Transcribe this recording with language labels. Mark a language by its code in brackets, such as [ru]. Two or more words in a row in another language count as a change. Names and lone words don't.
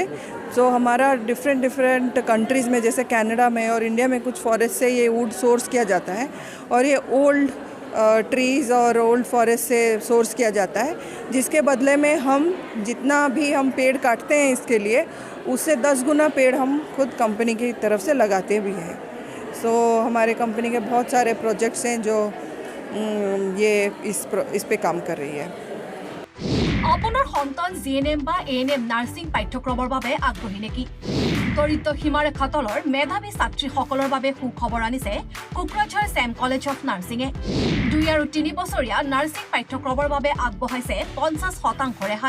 [hi] सो हमारा [en] different countries [hi] में जैसे कनाडा में और इंडिया में कुछ फॉरेस्ट से ये [en] wood source [hi] किया जाता है और ये [en] old trees [hi] और [en] old forest [hi] से सोर्स किया जाता है, जिसके बदले में हम जितना भी हम पेड़ काटते हैं इसके लिए उससे 10 गुना पेड़ हम खुद कंपनी की तरफ से लगाते भी हैं। सो हमारे कंपनी के बहुत सारे प्रोजेक्ट्स हैं जो ये इस पे काम कर रही है। [as] আপোনাৰ সন্তান GNM বা ANM নাৰ্ছিং পাঠ্যক্ৰমৰ বাবে আগ্ৰহী নেকি? দৰিদ্ৰ সীমাৰেখা তলৰ মেধাৱী ছাত্ৰীসকলৰ বাবে সুখবৰ আনিছে কোকৰাঝাৰ ছেম কলেজ অফ নাৰ্ছিঙে। 2 আৰু 3 বছৰীয়া নাৰ্ছিং পাঠ্যক্ৰমৰ বাবে আগবঢ়াইছে 50% ৰেহাই।